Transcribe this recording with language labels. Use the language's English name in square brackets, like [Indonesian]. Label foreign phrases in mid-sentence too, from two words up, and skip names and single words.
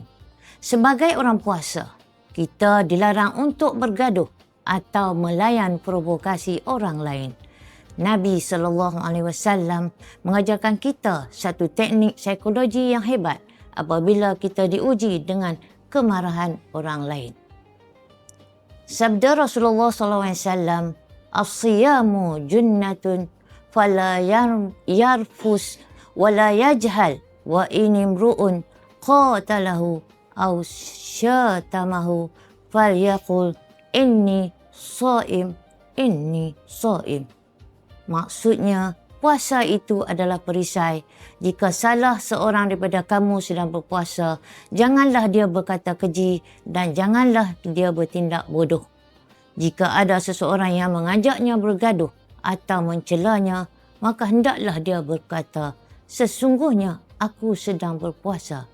[Malay] Sebagai orang puasa, kita dilarang untuk bergaduh atau melayan provokasi orang lain. Nabi SAW mengajarkan kita satu teknik psikologi yang hebat apabila kita diuji dengan kemarahan orang lain. Sabda Rasulullah SAW, [Arabic] "الصيام جنة فلا يرفث ولا يجهل وإن امرؤ قاتله أو شاتمه فليقل إني صائم إني صائم." [Malay] Maksudnya, puasa itu adalah perisai. Jika salah seorang daripada kamu sedang berpuasa, janganlah dia berkata keji dan janganlah dia bertindak bodoh. Jika ada seseorang yang mengajaknya bergaduh atau mencelanya, maka hendaklah dia berkata, "Sesungguhnya aku sedang berpuasa.